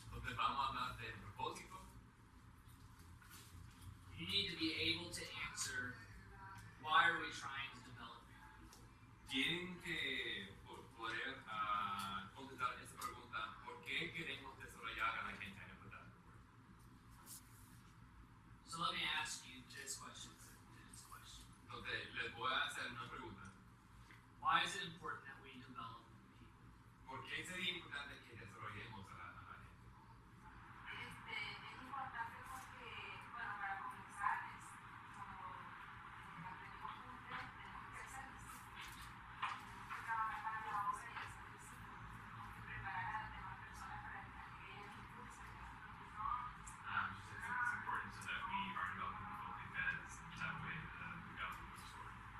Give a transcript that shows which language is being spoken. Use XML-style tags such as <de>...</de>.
<es>Entonces vamos a hablar del propósito.</es> <en>You need to be able to answer, why are we trying to develop people?</en> <es>Tienen que poder contestar esa pregunta, ¿por qué queremos desarrollar a la gente en verdad?</es> <en>So let me ask you this question.</en> <es>Entonces les voy a hacer una pregunta.</es> <en>Why is it important that we develop people?</en> <es>¿Por qué sería importante que desarrollemos a la gente? Es importante porque, bueno, para comenzar, como aprendimos con ustedes, tenemos que ser discípulos. Tenemos que trabajar para la obra y ser discípulos. Tenemos que preparar a las demás personas para que ellas impulsen.</es> <en>It's important so that we are developing people because that way the gospel moves forward.</en>